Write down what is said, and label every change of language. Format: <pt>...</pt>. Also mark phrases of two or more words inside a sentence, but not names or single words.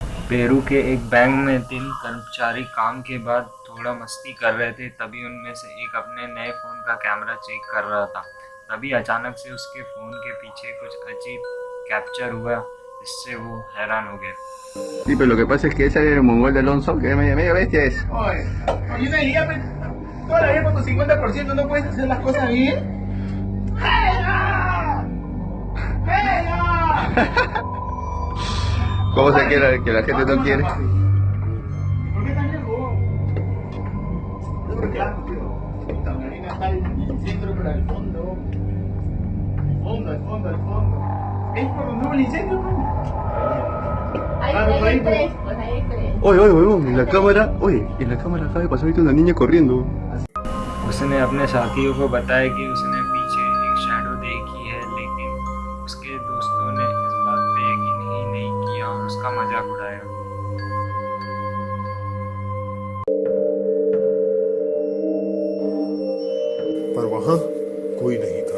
<hi>पेरू के एक बैंक में 3 कर्मचारी काम के बाद थोड़ा मस्ती कर रहे थे। तभी उनमें से एक अपने नए फ़ोन का</hi> <en>camera check</en> <hi>कर रहा था। तभी अचानक से उसके फ़ोन के पीछे कुछ अजीब कैप्चर हुआ, जिससे वो हैरान हो गया।</hi> <es>Sí, pero lo que pasa es que ese mongol de Alonso, que es medio bestia es. Oye, oye, ya, pues, toda la vida con tu 50% no puedes hacer las cosas bien. ¡Venga! ¡Venga! ¿Cómo se quiere que la gente no quiere? ¿Por qué tan lejos? Yo creo que algo, tío. Esta marina está en el centro, pero al fondo. Al fondo. ¿Es por donde hubo el incendio, no? Hay tres, pues hay tres. Oye, huevón, en la cámara acaba de pasar ahorita una niña corriendo.</es> <hi>उसने अपने साथियों को बताया कि उसने पीछे एक शैडो देखी है, लेकिन उसके दोस्तों ने इस बात पे यकीन ही नहीं किया और उसका मजाक उड़ाया। पर वहां कोई नहीं था।</hi>